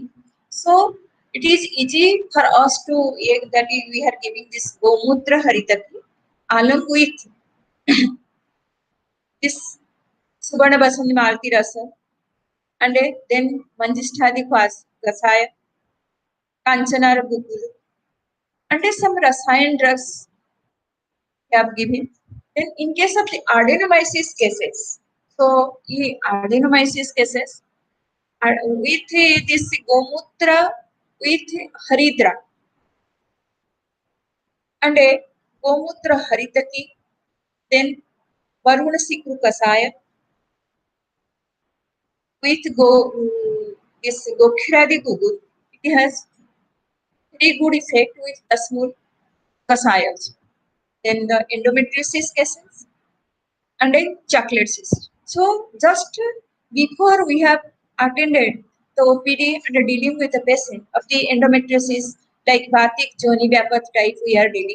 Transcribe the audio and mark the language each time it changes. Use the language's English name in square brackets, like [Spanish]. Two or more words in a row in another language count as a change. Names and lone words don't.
[English] So it is easy for us to that is we are giving this Gomudra Haritaki along with this Subana Basani Malti Rasa and then Manjisthadi Kasaya, Kanchanar Bukulu, and some Rasayan drugs we have given. Then in case of the adenomyosis cases, So adenomyosis cases with this gomutra with haridra and a gomutra haritaki, then varuna sikru kasaya with this gokhiradi gugu. It has very good effect with asmul kasaya also. Then the endometriosis cases and a chocolate cyst. So just before we have attended the OPD and dealing with the patient of the endometriosis like Batik, Joni, Vyapat type we are dealing.